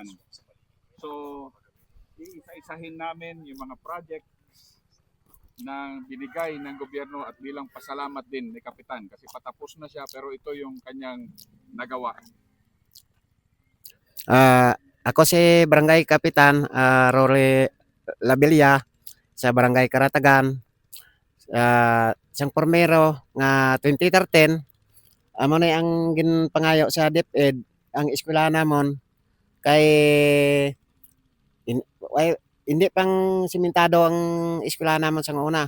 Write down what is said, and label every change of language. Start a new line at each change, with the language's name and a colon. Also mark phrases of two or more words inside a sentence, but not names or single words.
Filipino: So, iisa-isahin namin yung mga project na binigay ng gobyerno at bilang pasalamat din ni Kapitan kasi patapos na siya pero ito yung kanyang nagawa. Ako si Barangay Kapitan Rory Labilia sa Barangay Karatagan.
Hiligaynon: Sang pormero nga 2013 amo na ang ginpangayo sa DepEd ang eskwela namon kay hindi pang simentado ang eskwela namon sang una.